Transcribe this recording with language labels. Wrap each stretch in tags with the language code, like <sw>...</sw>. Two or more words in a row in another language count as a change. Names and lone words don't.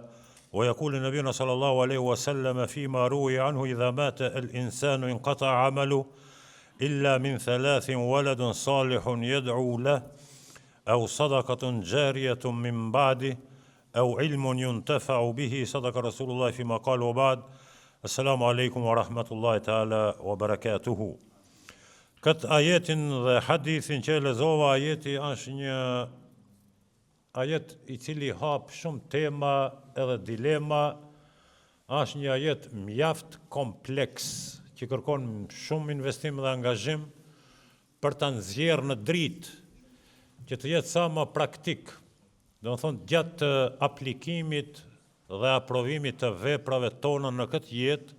<ar>ويقول نبينا صلى الله عليه وسلم فيما روي عنه إذا مات الإنسان انقطع عمله إلا من ثلاث ولد صالح يدعو له أو صدقة جارية من بعده أو علم ينتفع به صدق رسول الله فيما قال وبعد. السلام عليكم ورحمة الله تعالى وبركاته.</ar> <sq>Këtë ajetin dhe hadithin që e lexova, ajeti është një ajet I cili hap shumë tema edhe dilema, është një ajet mjaft kompleks që kërkon shumë investim dhe angazhim për ta nxjerrë në dritë që të jetë sa më praktik, do të thonë gjatë aplikimit dhe aprovimit të veprave tona në këtë jetë.</sq>